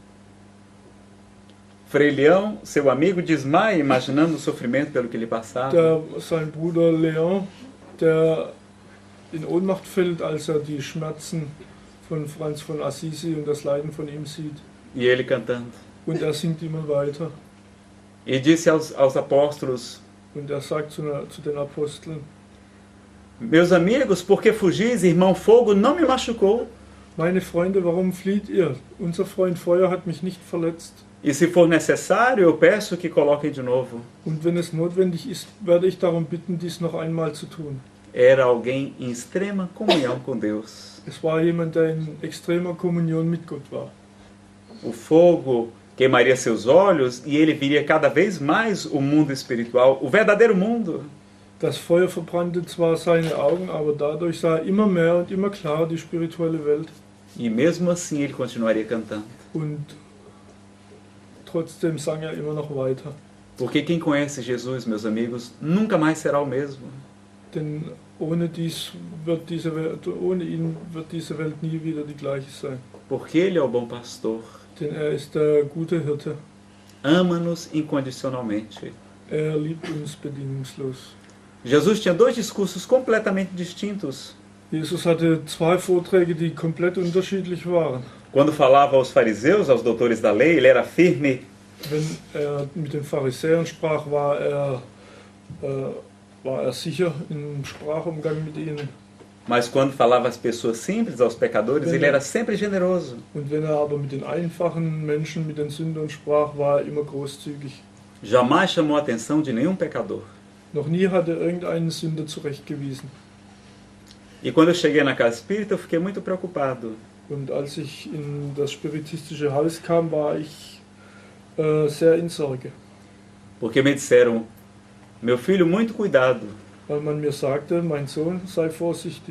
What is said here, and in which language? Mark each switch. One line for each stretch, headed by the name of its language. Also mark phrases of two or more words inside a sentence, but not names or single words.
Portuguese: Frei Leão, seu amigo, desmaia imaginando o sofrimento pelo que lhe passava.
German: Sein Bruder Leon, der in Ohnmacht fällt, als er die Schmerzen von Franz von Assisi und das Leiden von ihm sieht.
Portuguese: E ele cantando.
German: Und er singt immer weiter.
Portuguese: E disse aos apóstolos:
German: Und er sagt zu den Aposteln:
Portuguese: Meus amigos, por que fugis? Irmão Fogo não me machucou.
German: Meine Freunde, warum flieht ihr? Unser Freund Feuer hat mich nicht verletzt.
Portuguese: E se for necessário, eu peço que coloquem de novo.
German: Und wenn es notwendig ist, werde ich darum bitten, dies noch einmal zu tun.
Portuguese: Era alguém em extrema comunhão com Deus.
German: Es war jemand, der in extremer Kommunion mit Gott war.
Portuguese: O fogo queimaria seus olhos e ele viria cada vez mais o mundo espiritual, o verdadeiro mundo.
German: Das Feuer verbrannte zwar seine Augen, aber dadurch sah er immer mehr und immer klarer die spirituelle Welt.
Portuguese: E mesmo assim ele continuaria cantando.
German: Und trotzdem sang er immer noch weiter.
Portuguese: Porque quem conhece Jesus, meus amigos, nunca mais será o mesmo.
German: Denn ohne ihn wird diese Welt nie wieder die gleiche sein.
Portuguese: Porque ele é o bom pastor.
German: Denn er ist der gute Hirte.
Portuguese: Ama-nos incondicionalmente.
German: Er liebt uns bedingungslos.
Portuguese: Jesus tinha dois discursos completamente distintos.
German: Jesus hatte zwei Vorträge, die komplett unterschiedlich waren.
Portuguese: Quando falava aos fariseus, aos doutores da lei, ele era firme.
German: Wenn er mit den Pharisäern sprach, war er sicher im Sprachumgang mit ihnen.
Portuguese: Mas quando falava às pessoas simples, aos pecadores, ele era sempre generoso.
German: Und wenn er aber mit den einfachen Menschen, mit den Sündern sprach, war er immer großzügig.
Portuguese: Jamais chamou a atenção de nenhum pecador.
German: Noch nie hat er irgendeinen Sünder zurechtgewiesen.
Portuguese: E quando eu cheguei na casa espírita, eu fiquei muito preocupado.
German: Und als ich in das spiritistische Haus kam, war ich sehr in Sorge.
Portuguese: Porque me disseram, meu filho, muito cuidado.
German: Weil man mir sagte, mein Sohn, sei vorsichtig.